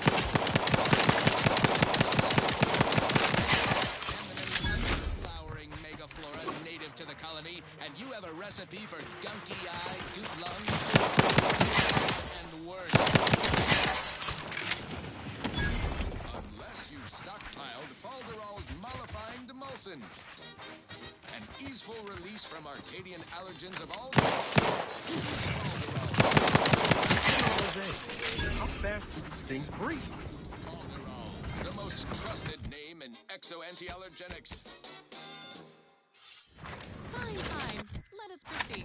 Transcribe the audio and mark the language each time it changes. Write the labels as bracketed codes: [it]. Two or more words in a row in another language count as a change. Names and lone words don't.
[en] Flowering megaflora native to the colony, and you have a recipe for gunky eye, goop lung, and worse. Unless you've stockpiled Falderall's mollifying demulcent. An easeful release from Arcadian allergens of all How fast do these things breathe? Falderall, the most trusted name in exo-anti-allergenics. Fine. Let us proceed.